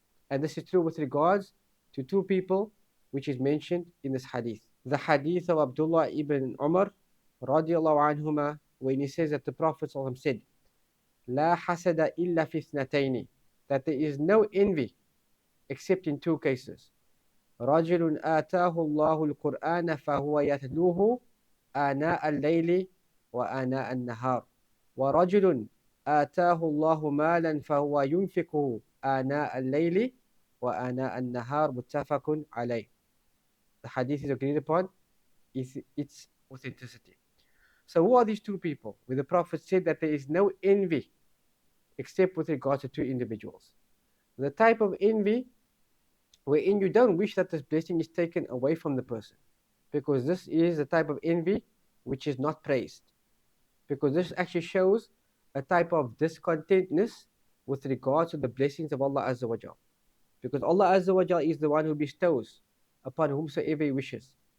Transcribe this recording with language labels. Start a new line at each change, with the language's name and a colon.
English: And this is true with regards to two people, which is mentioned in this hadith. The hadith of Abdullah ibn Umar radiallahu anhuma, when he says that the Prophet said,
Arabic: La hasada illa fi ithnatayn,
English: that there is no envy except in two cases.
Arabic: رجل آتاه الله القرآن فهو يتلوه آناء الليل وآناء النهار ورجل آتاه الله مالا فهو ينفقه آناء الليل وآناء النهار متفق عليه.
English: The hadith is agreed upon its authenticity. So who are these two people? Where the Prophet said that there is no envy except with regard to two individuals. The type of envy wherein you don't wish that this blessing is taken away from the person, because this is the type of envy which is not praised, because this actually shows a type of discontentness with regard to the blessings of Allah Azza wa Jal, because Allah Azza wa Jal is the one who bestows upon whomsoever He wishes.